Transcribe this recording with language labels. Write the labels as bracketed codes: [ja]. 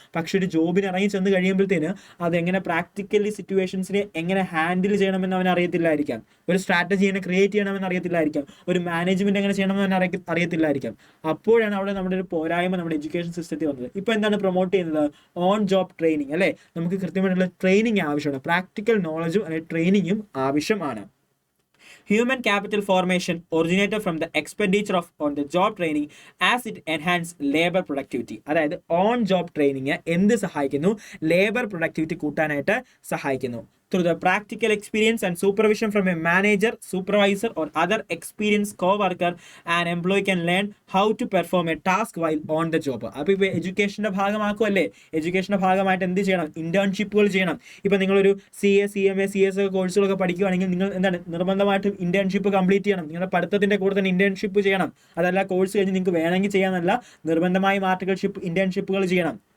[ml] പക്ഷെ ഒരു ജോബിന് ഇറങ്ങി ചെന്ന് കഴിയുമ്പോഴത്തേന് അതെങ്ങനെ പ്രാക്ടിക്കലി സിറ്റുവേഷൻസിനെ എങ്ങനെ ഹാൻഡിൽ ചെയ്യണമെന്ന് അവൻ അറിയത്തില്ലായിരിക്കാം, ഒരു സ്ട്രാറ്റജി എങ്ങനെ ക്രിയേറ്റ് ചെയ്യണമെന്ന് അറിയത്തില്ലായിരിക്കാം, ഒരു മാനേജ്മെന്റ് എങ്ങനെ ചെയ്യണമെന്ന് അറിയത്തില്ലായിരിക്കാം. അപ്പോഴാണ് അവിടെ നമ്മുടെ ഒരു പോരായ്മ നമ്മുടെ എഡ്യൂക്കേഷൻ സിസ്റ്റത്തിൽ വന്നത്. ഇപ്പോൾ എന്താണ് പ്രൊമോട്ട് ചെയ്യുന്നത്? ഓൺ ജോബ് ട്രെയിനിങ് അല്ലേ, നമുക്ക് കൃത്യമായിട്ടുള്ള ട്രെയിനിങ് ആവശ്യമാണ്, പ്രാക്ടിക്കൽ നോളജും അല്ലെങ്കിൽ ട്രെയിനിങ്ങും ആവശ്യമാണ്. [en] Human capital formation originated from the expenditure of on the job training as it enhanced labor productivity. [ml] അതായത് ഓൺ ജോബ് ട്രെയിനിങ് എന്ത് സഹായിക്കുന്നു? ലേബർ പ്രൊഡക്ടിവിറ്റി കൂട്ടാനായിട്ട് സഹായിക്കുന്നു. [en] Through the practical experience and supervision from a manager, supervisor or other experienced co-worker, an employee can learn how to perform a task while on the job. [ml] അപ്പോൾ ഇപ്പോൾ എഡ്യൂക്കേഷൻ്റെ ഭാഗമാക്കുമല്ലേ, എഡ്യൂക്കേഷൻ്റെ ഭാഗമായിട്ട് എന്ത് ചെയ്യണം? ഇന്റേൺഷിപ്പുകൾ ചെയ്യണം. ഇപ്പോൾ നിങ്ങളൊരു CA, CMA, CS കോഴ്സുകളൊക്കെ പഠിക്കുകയാണെങ്കിൽ നിങ്ങൾ എന്താണ് നിർബന്ധമായിട്ടും ഇന്റേൺഷിപ്പ് കംപ്ലീറ്റ് ചെയ്യണം. നിങ്ങളുടെ പഠിത്തത്തിൻ്റെ കൂടെ തന്നെ ഇന്റേൺഷിപ്പ് ചെയ്യണം. അതല്ല കോഴ്സ് കഴിഞ്ഞ് നിങ്ങൾക്ക് വേണമെങ്കിൽ ചെയ്യാനല്ല, നിർബന്ധമായും ഇന്റേൺഷിപ്പുകൾ ചെയ്യണം.